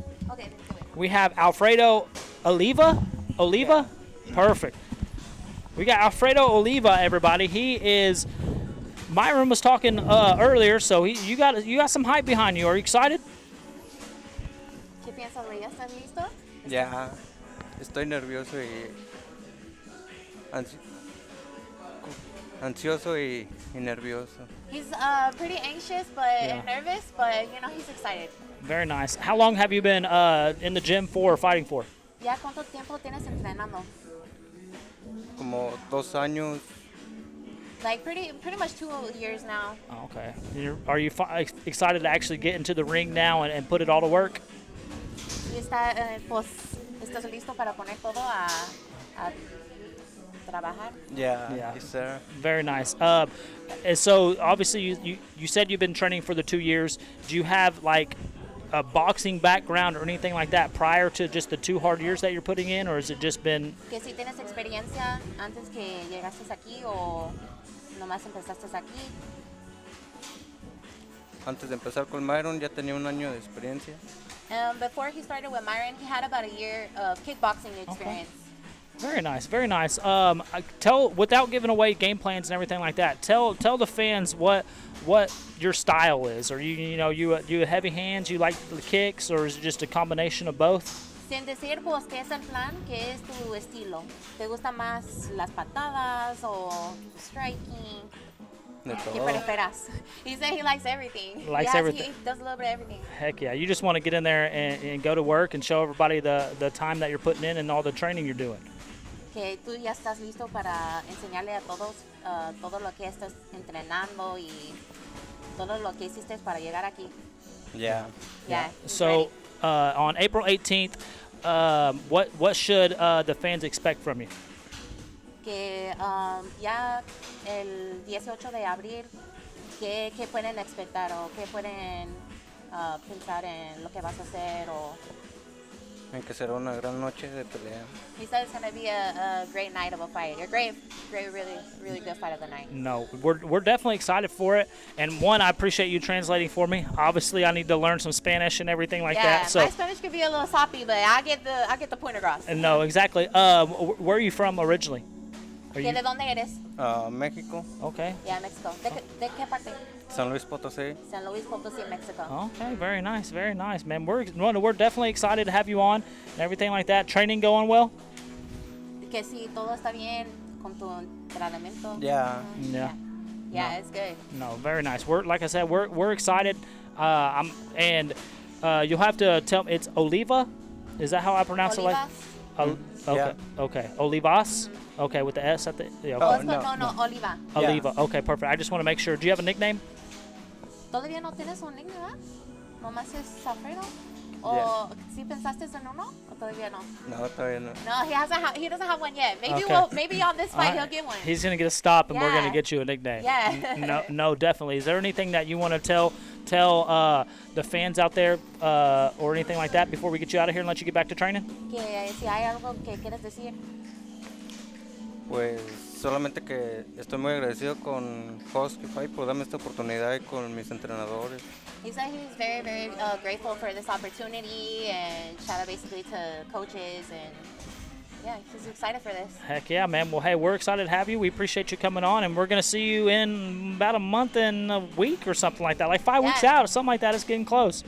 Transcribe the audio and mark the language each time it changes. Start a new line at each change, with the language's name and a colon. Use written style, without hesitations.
English: Okay. We have Alfredo Oliva? Perfect. We got Alfredo Oliva, everybody. He is, Myron was talking earlier, so you got some hype behind you. Are you excited?
Spanish: ¿Qué piensas de ella? ¿Estás listo? Ya, estoy nervioso y ansioso y nervioso.
English: He's pretty anxious and nervous, but he's excited. Very nice. How long have you been in the gym for or fighting for?
Spanish: ¿Ya cuánto tiempo tienes entrenando? Como 2 años.
English: Like pretty much 2 years now. Oh, okay. Are you excited to actually get into the ring now and put it all to work?
Spanish: Y estás listo para poner todo a trabajar?
English: Yeah, Yeah. yes, sir. Very nice. And so obviously you said you've been training for the 2 years. Do you have like a boxing background or anything like that prior to just the 2 hard years that you're putting in, or has it just been?
Spanish: Que si tienes experiencia antes que llegaste aquí o nomás empezaste aquí. Antes de empezar con Myron ya tenía 1 año de experiencia.
English: Before he started with Myron, he had about a year of kickboxing experience. Very nice, very nice. Without giving away game plans and everything like that, tell the fans what your style is. Are you heavy hands? You like the kicks, or is it just a combination of both?
Spanish: Sin decir, pues, ¿qué es el plan? ¿Qué es tu estilo? ¿Te gusta más las patadas o striking? De ¿Qué todo. prefieras?
English: He said he likes everything. Likes everything. He does a little bit of everything. Heck yeah. You just want to get in there and go to work and show everybody the time that you're putting in and all the training you're doing.
Spanish: Que tú ya estás listo para enseñarle a todos todo lo que estás entrenando y todo lo que hiciste para llegar aquí.
English: Yeah. Yeah. he's So ready. on April 18th, what should the fans expect from you?
Spanish: Que ya el 18 de abril, ¿qué pueden esperar o qué pueden pensar en lo que vas a hacer? O En que será una gran noche de pelea.
English: he said it's going to be a great night of a fight. A great, really, really good fight of the night. No, we're definitely excited for it. And one, I appreciate you translating for me. Obviously, I need to learn some Spanish and everything like Yeah, that. So, my Spanish could be a little soppy, but I get the point across. no, exactly. Where are you from originally? Are
Spanish: ¿Que
English: you
Spanish: ¿De dónde eres? México,
English: okay?
Spanish: Yeah, Mexico. ¿De qué parte? San Luis Potosí. San Luis Potosí, Mexico.
English: Okay, very nice, man. We're definitely excited to have you on and everything like that. Training going well?
Spanish: Que si todo está bien con tu entrenamiento.
English: Yeah. Yeah. Yeah, it's good. No, very nice. Like I said, we're excited. You'll have to tell me, it's Oliva. Is that how I pronounce it? Olivas? Okay. Yeah. Okay. Olivas. Okay, with the S at the. Yeah, Oh, okay. no, Oliva. Oliva. Okay, perfect. I just want to make sure. Do you have a nickname?
Spanish: ¿Todavía no tienes un nickname, ¿verdad? ¿Nomás es Alfredo? ¿O si pensaste en uno? ¿O todavía no? No, todavía no.
English: No, he doesn't have one yet. Maybe Okay. maybe on this fight All right. he'll get one. He's gonna get a stop, and we're gonna Yeah. get you a nickname. Yeah. No, definitely. Is there anything that you want to tell the fans out there, or anything like that before we get you out of here and let you get back to training?
Spanish: Que si hay algo que quieres decir. Pues solamente que estoy muy agradecido con Husky Fight por darme esta oportunidad y con mis entrenadores.
English: He said he's very, very grateful for this opportunity and shout out basically to coaches and yeah, he's excited for this. Heck yeah, man. Well, hey, we're excited to have you. We appreciate you coming on, and we're going to see you in about a month and a week or something like that. Like 5 weeks Yeah. out or something like that. It's getting close.